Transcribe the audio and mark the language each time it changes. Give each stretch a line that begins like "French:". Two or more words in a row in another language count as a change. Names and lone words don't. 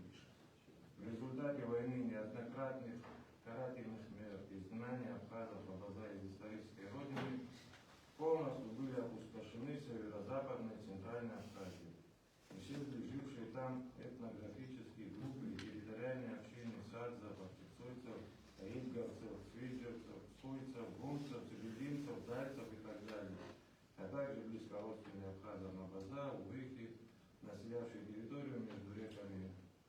Russian: В результате войны неоднократных карательных мер изгнания абхазов Абаза из исторической родины полностью были опустошены северо-западной и центральной Абхазии. Исчезли жившие там этнографические группы и территориальные общины садзов, цойцев, ридговцев, свиджевцев, суйцев, гунцев, цибельдинцев, дальцев и так далее, а также близкородственные абхазам Абаза, увыхи, населявшие территорию между реками